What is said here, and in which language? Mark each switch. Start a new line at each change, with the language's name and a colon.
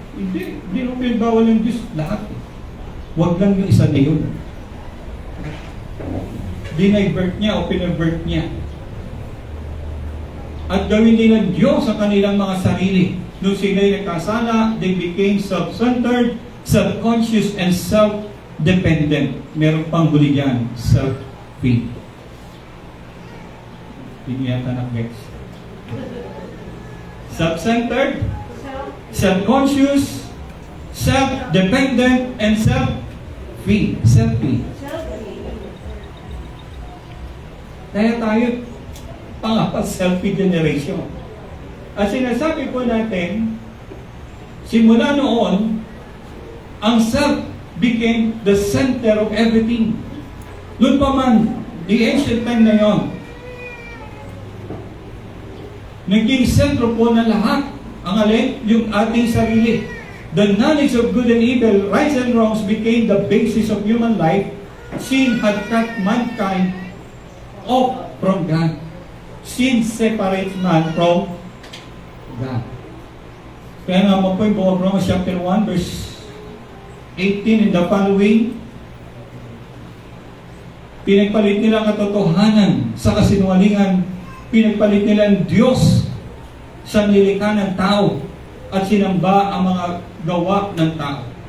Filipino: Hindi mo pinagbawal ng Diyos lahat. Huwag lang yung isa na yun. Dinay-birth niya o pinag-birth niya. At gawin din ng Diyos sa kanilang mga sarili. Nung sila'y nagkasala,
English: they became self-centered, self-conscious, and self-dependent.
Filipino: Meron pang huli dyan, self-free. Hindi yata nag-vex.
English: Self-centered, self-conscious, self-dependent, and self-free. Self-free.
Filipino: Kaya tayo, pangapat selfie generation. At sinasabi po natin, simula noon, ang
English: self became the center of everything.
Filipino: Noon pa man,
English: the ancient time
Filipino: na yon, naging sentro po na lahat. Ang alin? Yung ating sarili.
English: The knowledge of good and evil, rights and wrongs became the basis of human life. Sin had cut mankind off from God. Sin separates man from God.
Filipino: Kaya nga po yung buong Romans chapter 1 verse 18
English: and the following,
Filipino: pinagpalit nila ang katotohanan sa kasinungalingan, pinagpalit nila ang Diyos sa nilikha ng tao at sinamba ang mga gawa ng tao.